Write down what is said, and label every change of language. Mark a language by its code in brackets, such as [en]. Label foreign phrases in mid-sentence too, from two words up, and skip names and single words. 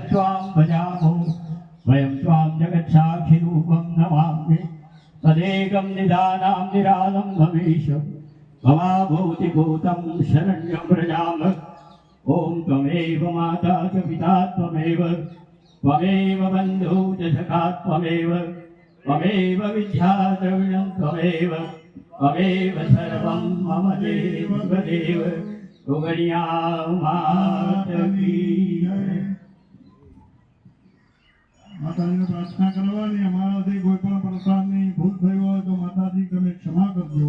[sa] त्वां भजामो वयं त्वां जगत्साक्षिरूपं नमामि तदेकं निदानां निरालं भवेश भवाभूतिभूतं शरण्यं व्रजाम ओम त्वमेव माता च पिता त्वमेव त्वमेव बन्धु च सखा त्वमेव त्वमेव विद्या द्रविणं त्वमेव અમેવ સર્વં મમ દેવ દેવ ઉગણ્યા માત કી જય. [gu] માતાજીને પ્રાર્થના કરવાની, અમારાથી કોઈ પણ પ્રકારની ભૂલ થઈ હોય તો માતાજી તમે ક્ષમા કરજો.